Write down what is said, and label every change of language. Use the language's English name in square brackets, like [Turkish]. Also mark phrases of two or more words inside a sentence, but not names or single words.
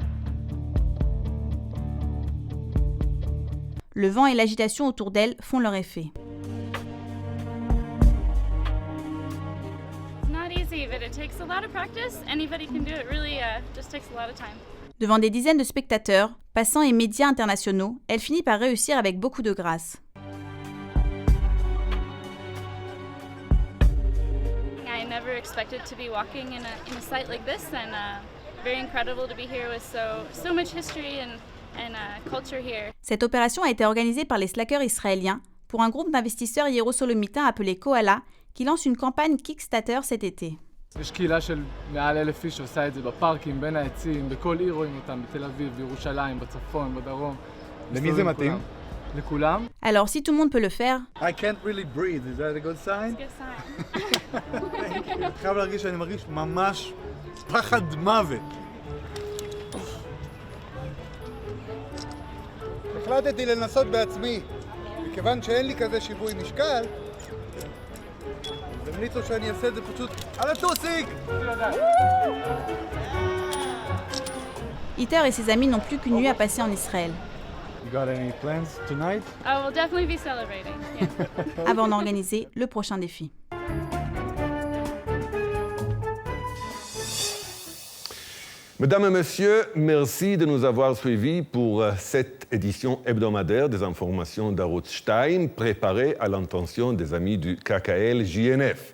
[French] Le vent et l'agitation autour d'elle font leur effet. Devant des dizaines de spectateurs, passants et médias internationaux, elle finit par réussir avec beaucoup de grâce. [English] I never expected to be walking in a site like this, and very incredible to be here with so much history and culture here. [French] Cette opération a été organisée par les slackers israéliens pour un groupe d'investisseurs hiérosolomitain appelé Koala qui lance une campagne Kickstarter cet été. [Hebrew] יש קהילה של מעל 1,000 איש שעושה את זה בפארקים, בין העצים, בכל עיר רואים אותם, בתל אביב, בירושלים, בצפון, בדרום. למי זה מתאים? לכולם. [French] Alors si tout le monde peut le faire, [English] I can't really breathe, is that a good sign? It's a good sign. [Hebrew] אני חייב להרגיש שאני מרגיש ממש פחד מוות. החלטתי לנסות בעצמי, מכיוון שאין לי כזה שיווי משקל, המליצו שאני אעשה את זה פשוט על הטוסיק! [French] Iter et ses amis n'ont plus qu'une nuit à passer en Israël. [English] You got any plans tonight? I will definitely be celebrating. Yeah. [French] Avant d'organiser le prochain défi. Mesdames et messieurs, merci de nous avoir suivis pour cette édition hebdomadaire des informations d'Arutz Stein, préparée à l'intention des amis du KKL-JNF.